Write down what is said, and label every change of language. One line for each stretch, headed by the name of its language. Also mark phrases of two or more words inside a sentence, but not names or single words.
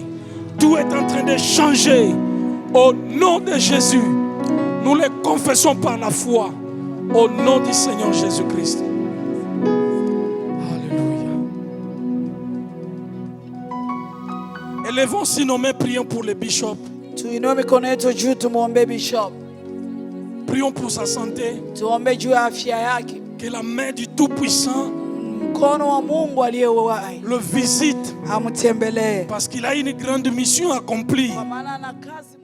French: Tout est en train de changer. Au nom de Jésus, nous le confessons par la foi. Au nom du Seigneur Jésus-Christ. Alléluia. Élevons si nos mains, prions pour le bishop.
Swahili: Tuinue mikono yetu juu, tumuombe bishop.
French: Prions pour sa santé.
Swahili: Tuombe juu ya afya yake.
French: Que la main du Tout-Puissant
Swahili: Mkono wa Mungu aliye hai
French: le visite.
Swahili: amtembelee.
French: Parce qu'il a une grande mission accomplie.
Swahili: Kwa maana ana kazi